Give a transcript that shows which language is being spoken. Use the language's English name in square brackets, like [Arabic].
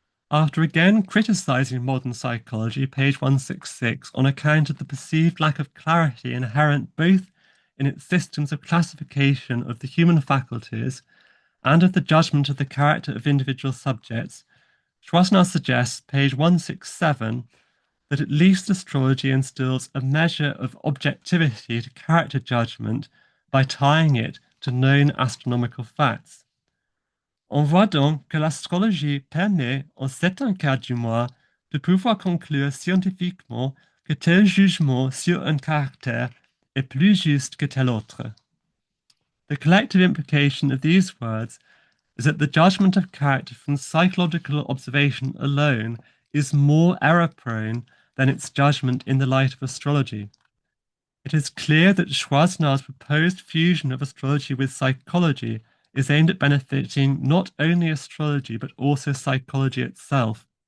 [English] After again criticizing modern psychology, page 166, on account of the perceived lack of clarity inherent both in its systems of classification of the human faculties and of the judgment of the character of individual subjects, Schwarzner suggests, page 167, that at least astrology instills a measure of objectivity to character judgment by tying it to known astronomical facts. [French] On voit donc que l'astrologie permet, en certains cas du moins, de pouvoir conclure scientifiquement que tel jugement sur un caractère est plus juste que tel autre. [English] The collective implication of these words is that the judgment of character from psychological observation alone is more error-prone than its judgment in the light of astrology. It is clear that Schwarzner's proposed fusion of astrology with psychology is aimed at benefiting not only astrology but also psychology itself.